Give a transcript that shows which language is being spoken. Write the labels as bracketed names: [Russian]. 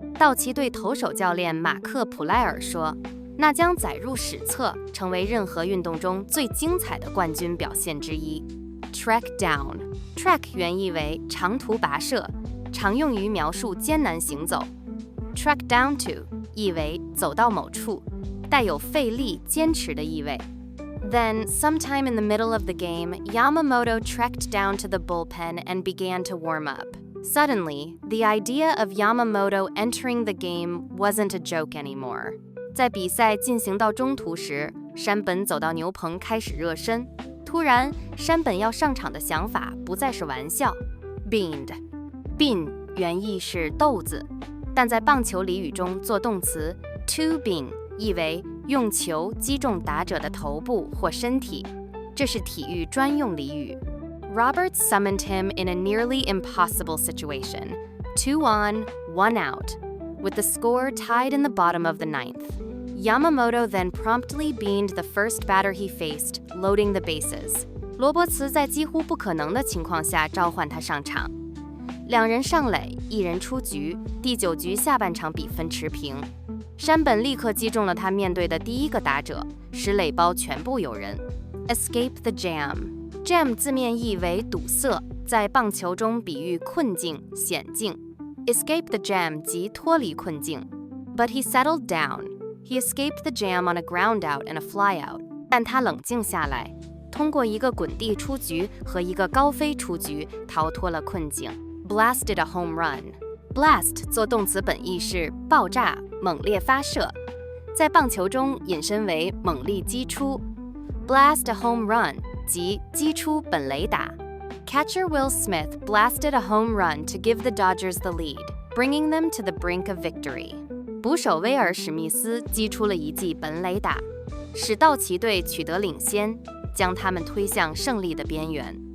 [Chinese] 道奇队投手教练马克·普莱尔说，那将载入史册，成为任何运动中最精彩的冠军表现之一。 Trek down。Trek 原意为长途跋涉，常用于描述艰难行走。 Trek down to 意为走到某处，带有费力、坚持的意味。 [English] Then, sometime in the middle of the game, Yamamoto trekked down to the bullpen and began to warm up. Suddenly, the idea of Yamamoto entering the game wasn't a joke anymore. [Chinese] 在比赛进行到中途时，山本走到牛棚开始热身，突然山本要上场的想法不再是玩笑。 Bean 原意是豆子，但在棒球俚语中做动词 to bean 意为用球击中打者的头部或身体，这是体育专用俚语。 [English] Roberts summoned him in a nearly impossible situation, 2 on, 1 out, with the score tied in the bottom of the ninth. Yamamoto then promptly beaned the first batter he faced, loading the bases. [Chinese] 罗伯茨在几乎不可能的情况下召唤他上场。 2人上垒，1人出局，第9局下半场比分持平。山本立刻击中了他面对的第一个打者，使垒包全部有人。 Escape the jam 字面意为堵塞，在棒球中比喻困境、险境。 Escape the jam 即脱离困境。 [English] But he settled down. He escaped the jam on a ground out and a fly out. [Chinese] 但他冷静下来，通过一个滚地出局和一个高飞出局，逃脱了困境。 [English] Blasted a home run. [Chinese] Blast 做动词本意是爆炸、猛烈发射，在棒球中引申为猛力击出。 Blast a home run 即击出本垒打。 [English] Catcher Will Smith blasted a home run to give the Dodgers the lead, bringing them to the brink of victory. [Chinese] 捕手威尔史密斯击出了一记本垒打，使道奇队取得领先，将他们推向胜利的边缘。